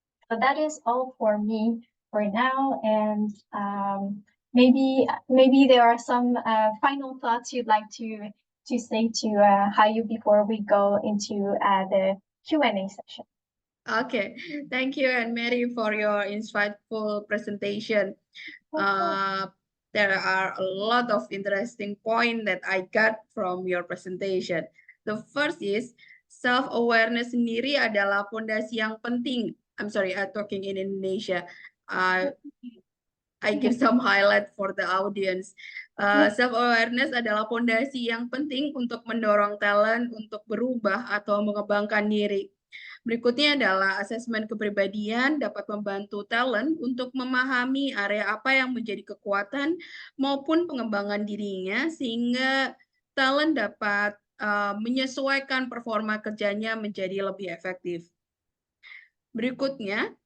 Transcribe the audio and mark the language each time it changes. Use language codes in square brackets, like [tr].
[en] So that is all for me for now, and maybe there are some final thoughts you'd like to say to Hayu before we go into the Q&A session. Okay, thank you, and Mary, for your insightful presentation. There are a lot of interesting points that I got from your presentation. The first is [id] self-awareness sendiri adalah fondasi yang penting. [en] I'm sorry, I'm talking in Indonesia. I give some highlight for the audience. [id] Self-awareness adalah fondasi yang penting untuk mendorong talent untuk berubah atau mengembangkan diri. Berikutnya adalah asesmen kepribadian dapat membantu talent untuk memahami area apa yang menjadi kekuatan maupun pengembangan dirinya, sehingga talent dapat menyesuaikan performa kerjanya menjadi lebih efektif. Berikutnya,